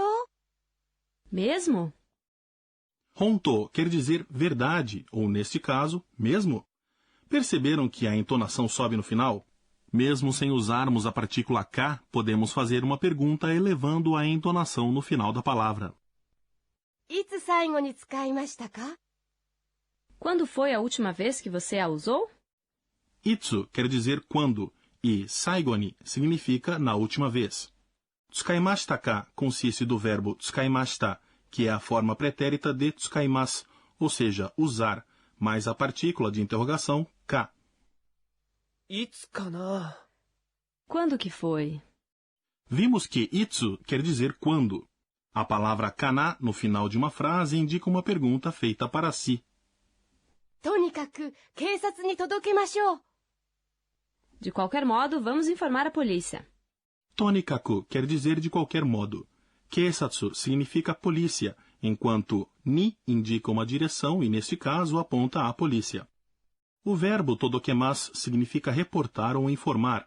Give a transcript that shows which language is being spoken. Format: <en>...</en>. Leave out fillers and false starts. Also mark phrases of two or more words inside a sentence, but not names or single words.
<pt>Mesmo? Honto quer dizer verdade, ou neste caso, mesmo. Perceberam que a entonação sobe no final? Mesmo sem usarmos a partícula K, podemos fazer uma pergunta elevando a entonação no final da palavra.</pt> <ja>いつ最後に使いましたか？</ja> <pt>Quando foi a última vez que você a usou? Itsu quer dizer quando, e saigoni significa na última vez.</pt> <ja>使いましたか</ja> <pt>consiste do verbo tsukaimashita, que é a forma pretérita de tsukaimasu, ou seja, usar, mais a partícula de interrogação ka.</pt> <ja>いつかな。</ja> <pt>Quando que foi? Vimos que itsu quer dizer quando. A palavra kana no final de uma frase indica uma pergunta feita para si.</pt> <ja>とにかく警察に届けましょう。</ja> <pt>De qualquer modo, vamos informar a polícia. Tonikaku quer dizer de qualquer modo. Keisatsu significa polícia, enquanto ni indica uma direção e, neste caso, aponta à polícia. O verbo todokemasu significa reportar ou informar.</pt>